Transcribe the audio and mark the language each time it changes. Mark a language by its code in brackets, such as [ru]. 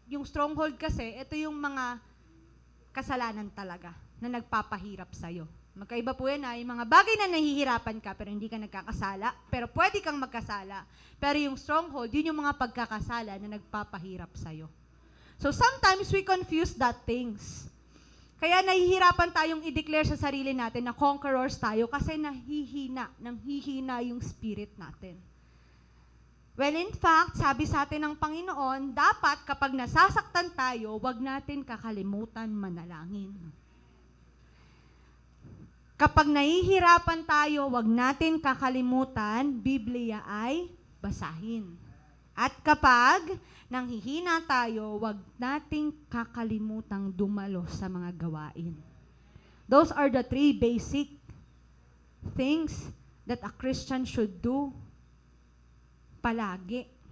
[tl] Yung stronghold kasi, ito yung mga kasalanan talaga na nagpapahirap sa'yo. Magkaiba po yan yung mga bagay na nahihirapan ka pero hindi ka nagkakasala, pero pwede kang magkasala. Pero yung stronghold, yun yung mga pagkakasala na nagpapahirap sa'yo. [en] So sometimes we confuse that things. [tl] Kaya nahihirapan tayong i-declare sa sarili natin na conquerors tayo kasi nanghihina yung spirit natin. Well, in fact, sabi sa atin ng Panginoon, dapat kapag nasasaktan tayo, wag natin kakalimutan manalangin. Kapag nahihirapan tayo, wag natin kakalimutan, Biblia ay basahin. At kapag nanghihina tayo, wag nating kakalimutang dumalo sa mga gawain. [en] Those are the 3 basic things that a Christian should do palagi.